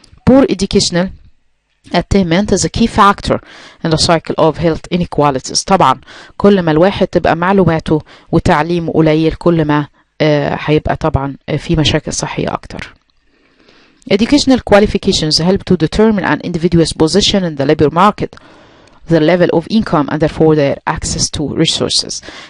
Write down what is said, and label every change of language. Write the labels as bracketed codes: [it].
[en] Poor educational attainment is a key factor in the cycle of health inequalities. [ar] طبعا كل ما الواحد تبقى معلوماته وتعليمه قليل، كل ما هيبقى طبعا في مشاكل صحية أكتر. [en] Educational qualifications help to determine an individual's position in the labor market, the level of income and therefore their access to resources.